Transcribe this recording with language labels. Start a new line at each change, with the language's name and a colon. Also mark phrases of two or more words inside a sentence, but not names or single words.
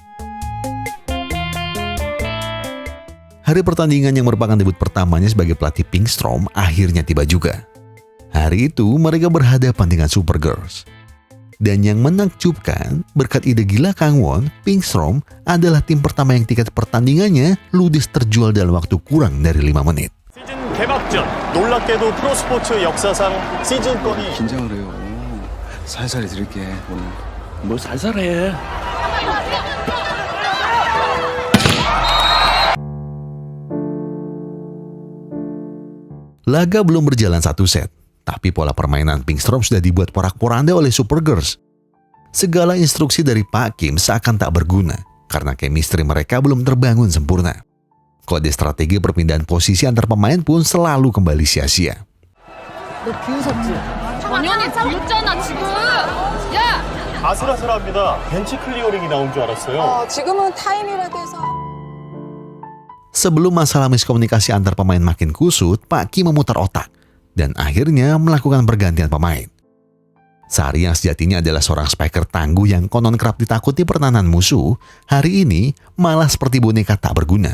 Indonesian: Hari pertandingan yang merupakan debut pertamanya sebagai pelatih Pinkstrom akhirnya tiba juga. Hari itu mereka berhadapan dengan Supergirls. Dan yang menakjubkan, berkat ide gila Kang Won, Pinkstrom adalah tim pertama yang tiket pertandingannya ludes terjual dalam waktu kurang dari 5 menit.
Korean: 시즌 개막전 놀랍게도 프로스포츠 역사상 시즌권이 긴장을 해요. 살살 드릴게 오늘. 뭐 살살해.
Indonesian: Laga belum berjalan satu set. Tapi pola permainan Pinkstrom sudah dibuat porak-poranda oleh Supergirls. Segala instruksi dari Pak Kim seakan tak berguna karena chemistry mereka belum terbangun sempurna. Kode strategi perpindahan posisi antar pemain pun selalu kembali sia-sia.
Korean: 너 비웃었지? 당연히 비웃잖아 지금. 야! 아슬아슬합니다. 벤치 클리어링이 나온 줄 알았어요. 지금은 타임이라도 해서.
Indonesian: Sebelum masalah miskomunikasi antar pemain makin kusut, Pak Kim memutar otak dan akhirnya melakukan pergantian pemain. Sari yang sejatinya adalah seorang spiker tangguh yang konon kerap ditakuti pertahanan musuh, hari ini malah seperti boneka tak berguna.